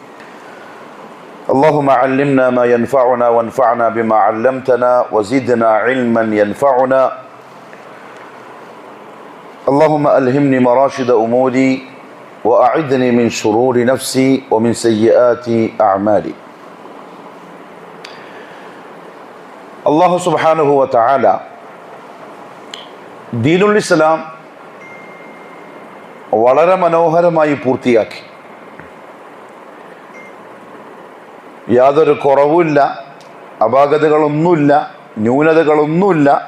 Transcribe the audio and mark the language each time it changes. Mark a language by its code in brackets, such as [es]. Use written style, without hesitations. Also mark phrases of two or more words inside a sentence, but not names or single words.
[ar] اللهم علمنا ما ينفعنا وانفعنا بما علمتنا وزدنا علما ينفعنا. اللهم ألهمني مراشد أموري وأعذني من شرور نفسي ومن سيئات أعمالي. الله سبحانه وتعالى دين الإسلام [ml] വളരെ മനോഹരമായി പൂർത്തിയാക്കി. യാതൊരു കുറവുമില്ല, അപാകതകളൊന്നുമില്ല, ന്യൂനതകളൊന്നുമില്ല.